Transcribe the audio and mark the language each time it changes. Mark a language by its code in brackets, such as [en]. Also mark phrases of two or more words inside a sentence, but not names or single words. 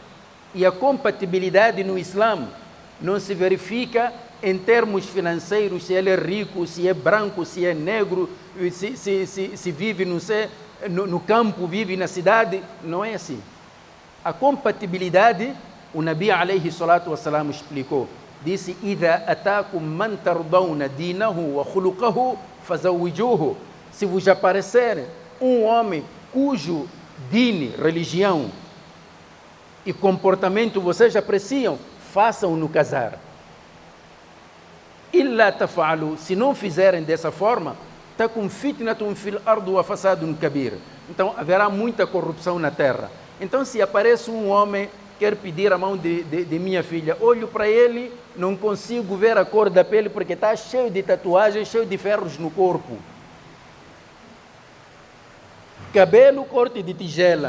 [pt] E a compatibilidade no Islã não se verifica em termos financeiros, se ele é rico, se é branco, se é negro, se vive no campo, vive na cidade. Não é assim. A compatibilidade, o [ar] النبي عليه الصلاة والسلام [pt] explicou. Disse: [ar] إذا أتاكم من ترضون دينه وخلقه فزوجوه. [pt] Se vos aparecer um homem cujo dine, religião e comportamento vocês apreciam, façam-no casar. [ar] إلا تفعلوا, [pt] se não fizerem dessa forma, [ar] تكن فتنة في الأرض وفساد كبير. [pt] Então haverá muita corrupção na terra. Então, se aparece um homem quer pedir a mão de minha filha, olho para ele, não consigo ver a cor da pele porque está cheio de tatuagens, cheio de ferros no corpo. Cabelo corte de tigela.